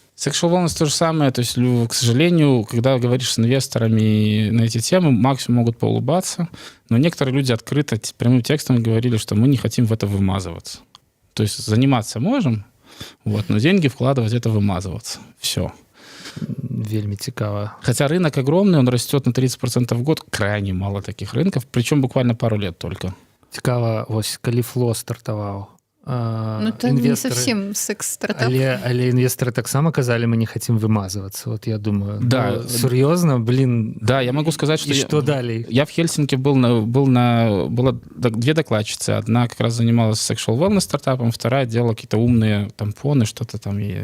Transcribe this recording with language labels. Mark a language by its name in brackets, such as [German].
[Russian] Sexual wellness то же самое. То есть, к сожалению, когда говоришь с инвесторами на эти темы, максимум могут поулыбаться, но некоторые люди открыто, прямым текстом говорили, что мы не хотим в это вымазываться. То есть заниматься можем, вот, но деньги вкладывать — это вымазываться. Все. [Belarusian] Вельми цікава. [Russian] Хотя рынок огромный, он растет на 30% в год. Крайне мало таких рынков, причем буквально пару лет только. [Belarusian] Цікава, ось, калі Фло стартаваў. [Russian] Ну, это не совсем секс-стартап. [Belarusian] Але инвесторы таксама казали, [Russian] мы не хотим вымазываться. Вот я думаю, да, серьезно, блин. Да, я могу сказать, что... И что далее? Я в Хельсинки было 2 докладчицы. Одна как раз занималась sexual wellness стартапом, вторая делала какие-то умные тампоны, что-то там.